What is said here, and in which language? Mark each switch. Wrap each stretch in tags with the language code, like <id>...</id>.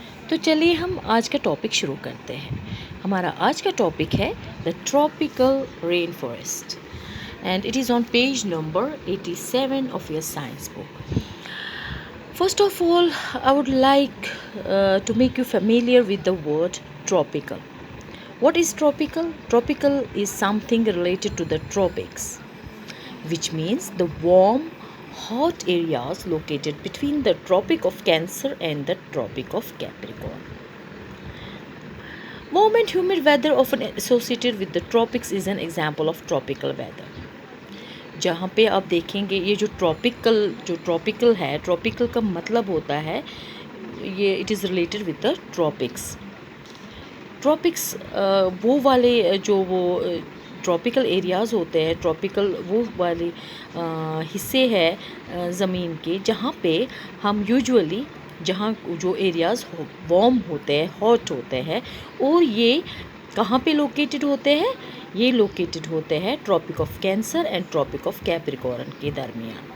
<ur>تو چلیے ہم آج کا ٹاپک شروع کرتے ہیں. ہمارا آج کا ٹاپک ہے</ur> <en>The tropical rain forest and it is on page number 87 of your science book. First of all, I would like to make you familiar with the word tropical. What is tropical? Tropical is something related to the tropics, which means the warm, hot areas located between the Tropic of Cancer and the Tropic of Capricorn. Warm and humid weather often associated with the tropics is an example of tropical weather.</en> <ur>جہاں پہ آپ دیکھیں گے یہ جو tropical ہے، tropical کا مطلب ہوتا ہے یہ</ur> <en>it is related with the</en> <ur>tropics وہ والے جو ٹراپیکل ایریاز ہوتے ہیں، ٹراپیکل وہ والے حصے ہے زمین کے جہاں پہ ہم یوجولی جہاں جو ایریاز وارم ہوتے ہیں، ہاٹ ہوتے ہیں، اور یہ کہاں پہ لوکیٹڈ ہوتے ہیں؟ یہ لوکیٹڈ ہوتے ہیں tropic of cancer and tropic of کیپریکورن کے درمیان.</ur>